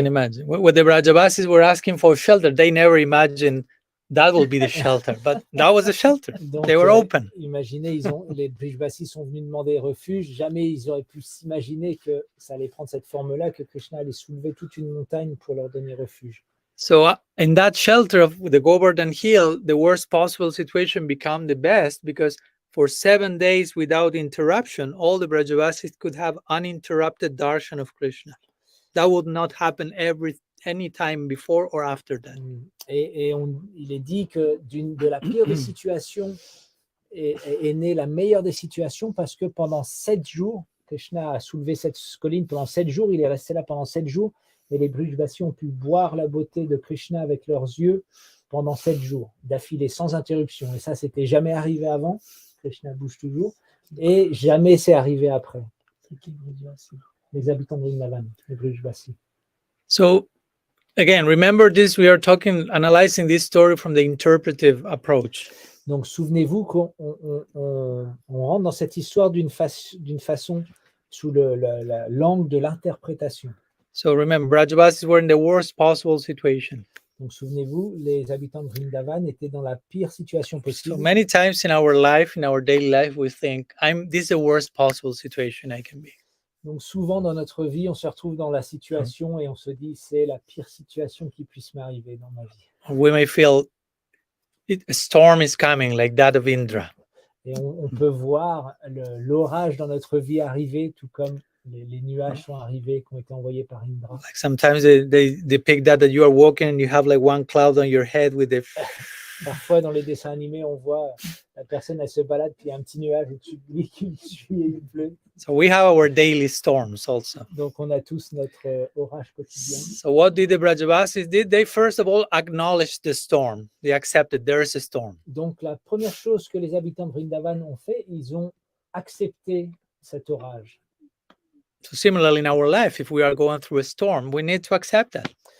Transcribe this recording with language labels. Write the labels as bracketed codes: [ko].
[en] You can imagine. When the Brajavasis were asking for shelter, they never imagined that will be the shelter, but that was the shelter. [fr] Donc, [en] they were open. [fr] Imaginez, les Brajavasis sont venus demander refuge. Jamais ils auraient pu s'imaginer que ça allait prendre cette forme-là, que Krishna allait soulever toute une montagne pour leur donner refuge. [en] So in that shelter of the Govardhana-LILA, the worst possible situation became the best because for 7 days without interruption, all the Brajavasis could have uninterrupted darshan of Krishna. That would not happen any time before or after that. [fr] Et il est dit que de la pire des situations est née la meilleure des situations parce que pendant 7 jours, Krishna a soulevé cette colline pendant 7 jours, il est resté là pendant 7 jours et les Brajavasis ont pu voir la beauté de Krishna avec leurs yeux pendant 7 jours d'affilée sans interruption. Et ça, c'était jamais arrivé avant. Krishna bouge toujours et jamais c'est arrivé après. Les habitants de Vrindavan, les Brajavasis. [en] So again, remember this, we are analyzing this story from the interpretive approach. [fr] Donc, souvenez-vous qu'on rentre dans cette histoire d'une façon sous l'angle de l'interprétation. [en] So remember, Brajavasis were in the worst possible situation. [fr] Donc souvenez-vous, les habitants de Vrindavan étaient dans la pire situation [en] So [fr] possible. [en] many times in our life, in our daily life, we think, this is the worst possible situation I can be. [fr] Donc souvent dans notre vie, on se retrouve dans la situation et on se dit c'est la pire situation qui puisse m'arriver dans ma vie. [en] We may feel a storm is coming, like that of Indra. [fr] Et on peut voir l'orage dans notre vie arriver, tout comme les nuages sont arrivés, qui ont été envoyés par Indra. [en] Like sometimes they depict that you are walking and you have like one cloud on your head with the [fr] Parfois, dans les dessins animés, on voit la personne, elle se balade, puis il y a un petit nuage au-dessus de lui qui suit et il pleut. [en] So we have our daily storms also. [fr] Donc, on a tous notre orage quotidien. [en] So what did the Brajavasis did? They first of all acknowledged the storm. They accepted there is a storm. [fr] Donc, la première chose que les habitants de Vrindavan ont fait, ils ont accepté cet orage. [en] So similarly in our life, if we are going through a storm, we need to accept that.